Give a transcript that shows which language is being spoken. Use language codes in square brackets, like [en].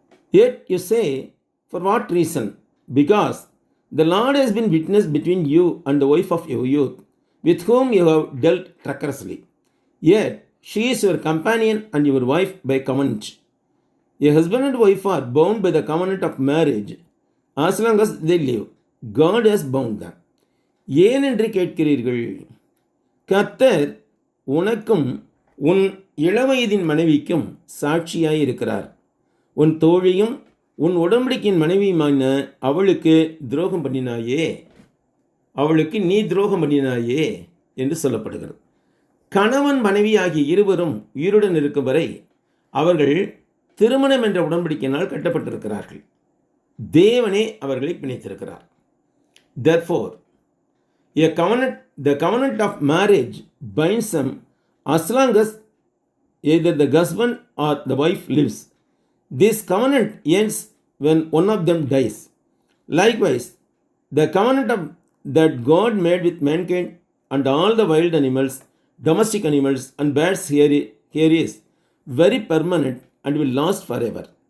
[en] Yet you say, for what reason? Because the Lord has been witness between you and the wife of your youth, with whom you have dealt treacherously. Yet she is your companion and your wife by covenant. A husband and wife are bound by the covenant of marriage as long as they live. God has bound them. [ta] ஏன் என்று கேட்கிறீர்கள்? கர்த்தர் உனக்கும் உன் இளவயதின் மனைவிக்கும் சாட்சியாய் இருக்கிறார். உன் தோழியும் உன் உடன்படிக்கையின் மனைவியுமான அவளுக்கு துரோகம் பண்ணினாயே, அவளுக்கு நீ துரோகம் பண்ணினாயே என்று சொல்லப்படுகிறது. கணவன் மனைவி ஆகிய இருவரும் உயிருடன் இருக்கும் வரை அவர்கள் திருமணம் என்ற உடன்படிக்கையினால் கட்டப்பட்டிருக்கிறார்கள். தேவனே அவர்களை பிணைத்திருக்கிறார். [en] Therefore, the covenant of marriage binds them as long as either the husband or the wife lives. This covenant ends when one of them dies. Likewise, the covenant that God made with mankind and all the wild animals, domestic animals and birds here is very permanent and will last forever.